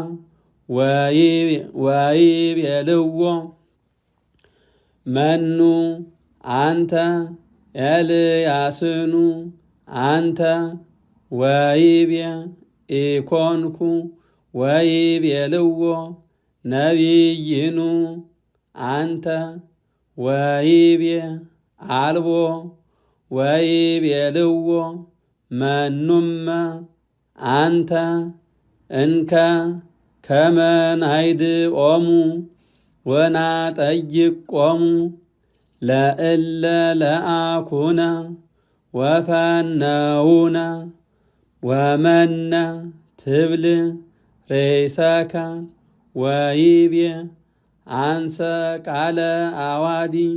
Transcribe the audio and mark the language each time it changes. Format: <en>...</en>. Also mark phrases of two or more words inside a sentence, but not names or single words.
<gez>ወይቤልዎ መኑ አንተ ኤልያስኑ አንተ ወይቤ ኢኮንኩ ወይቤልዎ ነቢይኑ አንተ ወይቤ አልቦ ወይቤልዎ መኑመ አንተ እንከ ከመ ናይድኦሙ ወናጠይቆሙ ለእለ ለአኩነ ወፈነውነ ወመነ ትብል ሬሰከ ወይቤ አንሰ ቃለ አዋዲ</gez>